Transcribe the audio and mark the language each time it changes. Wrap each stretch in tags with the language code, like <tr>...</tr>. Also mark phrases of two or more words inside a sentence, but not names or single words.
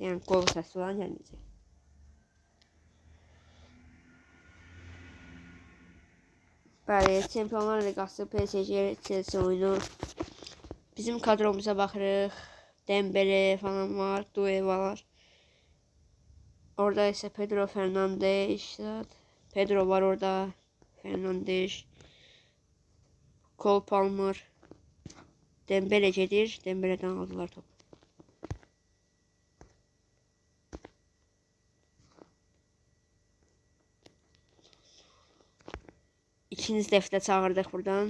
<az>Yəni qol səsi falan gəlməyəcək. Bəli, Çempionlar Liqası PSG Chelsea oyunu. Bizim kadromuza baxırıq. Dembele falan var, Doué var. Orada isə Pedro Fernandes. Pedro var orada. Fernandes. Cole Palmer. Dembele gelir.</az> <tr>Dembele'den aldılar topu.</tr> <az>İkinci dəfə çağırdıq buradan.</az>